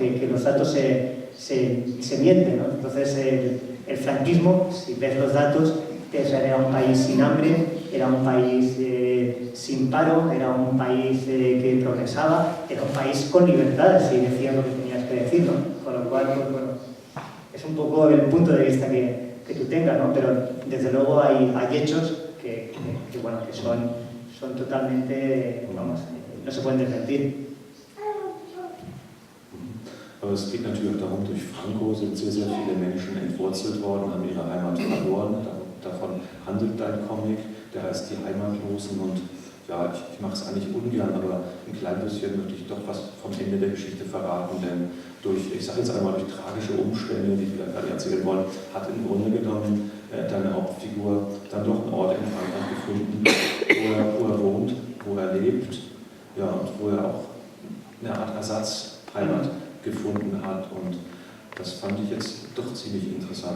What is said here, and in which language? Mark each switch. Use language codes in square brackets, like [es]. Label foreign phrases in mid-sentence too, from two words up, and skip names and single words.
[es] Que los datos se mienten, ¿no? Entonces, el franquismo, si ves los datos, era un país sin hambre, era un país sin paro, era un país que progresaba, era un país con libertades y decías lo que tenías que decir, ¿no? Con lo cual, pues, bueno, es un poco el punto de vista que tú tengas, ¿no? Pero desde luego hay hechos que son totalmente, vamos, no se pueden desmentir. [de] Aber es geht natürlich auch darum, durch Franco sind sehr, sehr viele Menschen entwurzelt worden, haben ihre Heimat verloren. Davon handelt dein Comic, der heißt Die Heimatlosen. Und ja, ich mache es eigentlich ungern, aber ein klein bisschen möchte ich doch was vom Ende der Geschichte verraten, denn ich sage jetzt einmal, durch tragische Umstände, die wir gerade erzählen wollen, hat im Grunde genommen deine Hauptfigur dann doch einen Ort in Frankreich gefunden, wo er wohnt, wo er lebt, ja, und wo er auch eine Art Ersatzheimat gefunden hat, und das fand ich jetzt doch ziemlich interessant.